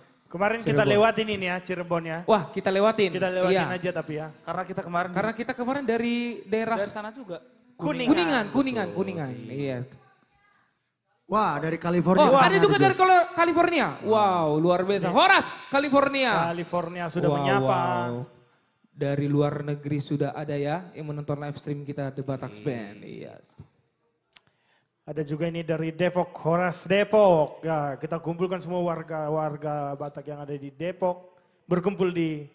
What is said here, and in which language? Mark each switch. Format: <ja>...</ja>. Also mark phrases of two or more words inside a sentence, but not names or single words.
<id>Kemarin kita Cirebon. lewatin ini ya Cirebon ya. Wah, kita lewatin. Kita lewatin Iya. aja tapi ya. Karena kita kemarin Karena kita kemarin dari daerah dari sana juga. Kuningan. Kuningan. Iya. Wah, dari California. Oh, kan ada juga Jos? dari California. Wow, luar biasa. Horas, California. California sudah Wow, menyapa. wow. Dari luar negeri sudah ada ya yang menonton</id> <en>live stream</en> <id>kita The Batax Band. Iya. Ada juga ini dari Depok, Horas Depok. Ya, kita kumpulkan semua warga-warga Batak yang ada di Depok berkumpul di</id>